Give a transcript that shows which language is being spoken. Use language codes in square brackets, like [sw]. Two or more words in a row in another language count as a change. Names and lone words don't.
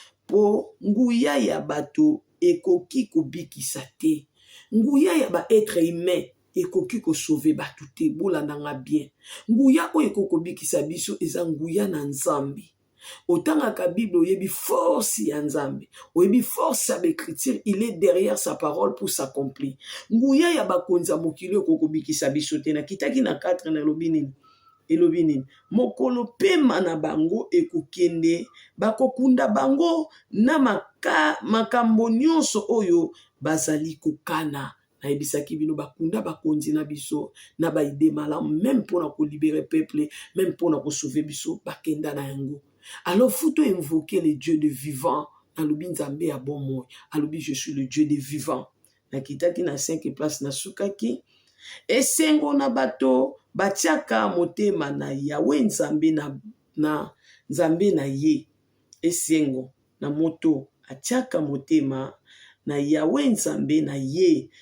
[ln] "Po nguya ya bato ekoki kobikisa te." Nguya ya ba [fr] être humain [ln] ekoki kosauve bato te. Bolandanga bien. Nguya oyo ekoki kobikisa biso eza nguya na Nzambe. Otangaka Bible, oyebi force ya Nzambe. Oyebi force ya Bekriture, [fr] il est derrière sa parole pour s'accomplir. [ln] Nguya ya bakonzi ya mokili oyo ekoki kobikisa biso te. Nakitaki na quatre, na elobi nini? Elobi nini? "Mokolo pema na bango ekokende, bakokunda bango na maka-, makambo nyonso oyo bazali kokana." Nayebisaki bino, bakunda bakonzi na biso, na baide malamu, même mpona kolibere peuple, même mpona kosauve biso, bakenda na yango. [fr] Alors, faut invoquer le Dieu de vivant. [ln] Nalobi Nzambe ya bomoi. Alobi, [fr] "Je suis le Dieu de vivant." [ln] Nakitaki na [fr] cinq place, [ln] nasukaki. "Esengo na bato batiaka motema na Yawe Nzambe na, na Nzambe na ye." Esengo na moto atiaka motema na Yawe Nzambe na ye.